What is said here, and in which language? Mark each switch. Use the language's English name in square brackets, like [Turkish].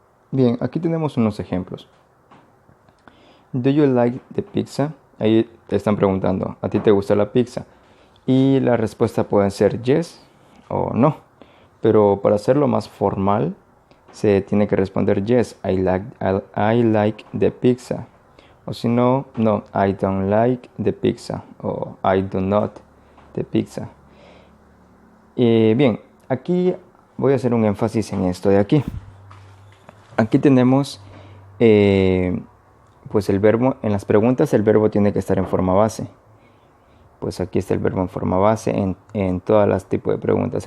[Spanish] Bien, aquí tenemos unos ejemplos. [English] Do you like the pizza? [Spanish] Ahí te están preguntando, ¿a ti te gusta la pizza? Y la respuesta puede ser yes o no. Pero para hacerlo más formal, se tiene que responder [English] yes, I like the pizza. [Spanish] O si no, [English] no, I don't like the pizza. [Spanish] O [English] I do not the pizza. [Spanish] Bien, aquí voy a hacer un énfasis en esto de aquí. Aquí tenemos pues el verbo, en las preguntas el verbo tiene que estar en forma base. Pues aquí está el verbo en forma base en todas las tipos de preguntas.